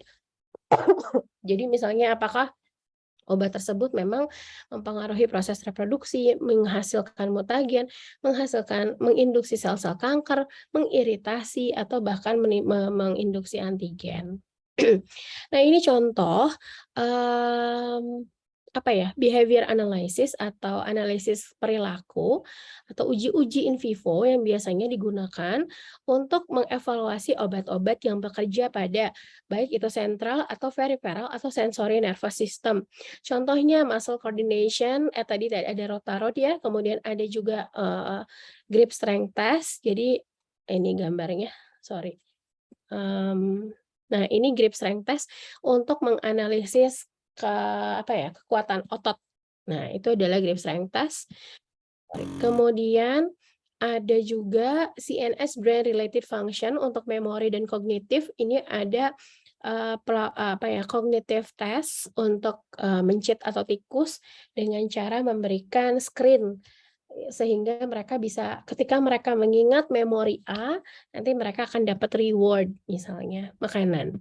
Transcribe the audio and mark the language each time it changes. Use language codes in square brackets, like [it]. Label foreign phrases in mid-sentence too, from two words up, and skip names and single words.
[id] Jadi misalnya apakah obat tersebut memang mempengaruhi proses reproduksi, menghasilkan mutagen, menginduksi sel-sel kanker, mengiritasi, atau bahkan menginduksi antigen. Nah, ini contoh, mmm, apa ya, [en] behavior analysis [id] atau analisis perilaku atau uji-uji [la] in vivo [id] yang biasanya digunakan untuk mengevaluasi obat-obat yang bekerja pada baik itu sentral atau peripheral atau [en] sensory nervous system. [id] Contohnya [en] muscle coordination, [id] tadi ada rotarod ya, kemudian ada juga, [en] grip strength test. [id] Jadi ini gambarnya, sorry. Nah, ini [en] grip strength test [id] untuk menganalisis apa ya, kekuatan otot. Nah, itu adalah [en] grip strength test. [id] Kemudian ada juga [en] CNS brain related function [id] untuk memori dan kognitif. Ini ada [en] cognitive test [id] untuk mencit atau tikus dengan cara memberikan screen sehingga mereka bisa ketika mereka mengingat memori A, nanti mereka akan dapat reward misalnya makanan.